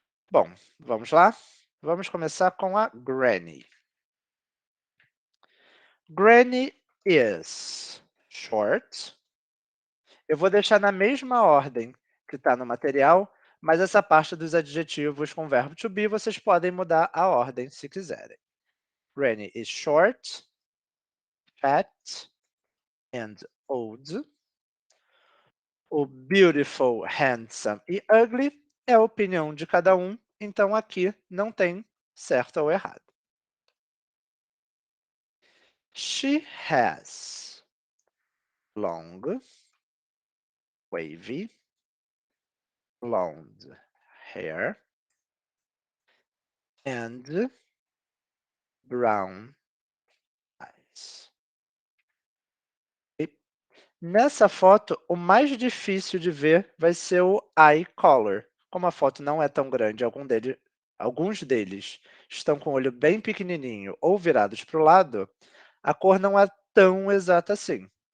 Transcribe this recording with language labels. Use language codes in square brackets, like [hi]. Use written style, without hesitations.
[pt] Bom, vamos lá? Vamos começar com a Granny. [en] Granny is short. [pt] Eu vou deixar na mesma ordem que está no material, mas essa parte dos adjetivos com verbo to be, vocês podem mudar a ordem se quiserem. [en] Granny is short, fat and old. [pt] O beautiful, handsome e ugly é a opinião de cada um, então aqui não tem certo ou errado. [en] She has long, wavy, blonde hair and brown eyes. [pt] E nessa foto, o mais difícil de ver vai ser o eye color. Como a foto não é tão grande, alguns deles estão com o olho bem pequenininho ou virados para o lado, a cor não é tão exata assim.